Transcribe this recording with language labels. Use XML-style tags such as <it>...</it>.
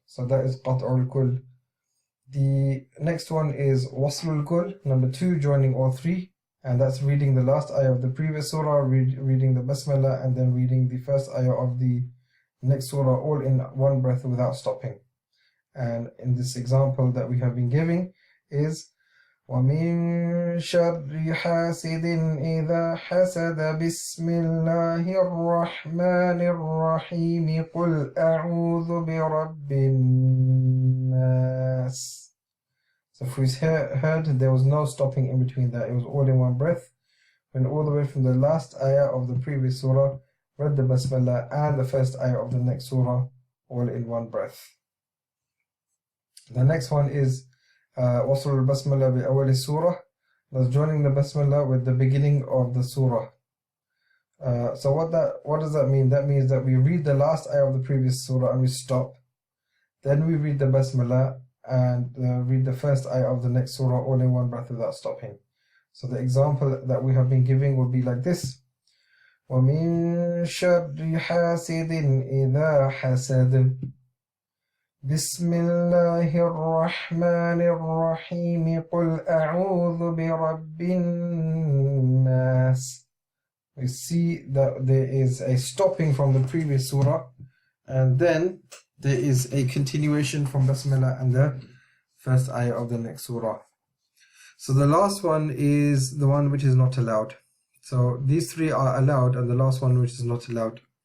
<en>So that is Qat'ul Kull. The next one is Waslul Kull, number 2, joining all 3, and that's reading the last ayah of the previous surah, reading the Basmalah, and then reading the first ayah of the next surah, all in one breath without stopping. And in this example that we have been giving is</en> <ar>وَمِن شَرِّ حَاسِدٍ إِذَا حَسَدَ بِسْمِ اللَّهِ الرَّحْمَنِ الرَّحِيمِ قُلْ أَعُوذُ بِرَبِّ النَّاسِ.</ar> <en>So if we heard, there was no stopping in between that. It was all in one breath. Went all the way from the last ayah of the previous surah, read the Basmalah and the first ayah of the next surah, all in one breath. The next one is Wasl al-Basmalah bi awwal surah. That's joining the Basmalah with the beginning of the surah. So what does that mean? That means that we read the last ayah of the previous surah and we stop. Then we read the Basmalah and read the first ayah of the next surah all in one breath without stopping. So the example that we have been giving would be like this.</en> <ar>وَمِن شَرِّ حَاسِدٍ إِذَا حَسَدَ بسم الله الرحمن الرحيم قل أعوذ برب الناس.</ar> <en>We see that there is a stopping from the previous surah, and then there is a continuation from Basmalah and the first ayah of the next surah. So the last one is the one which is not allowed. So these 3 are allowed, and the last one which is not allowed.</en>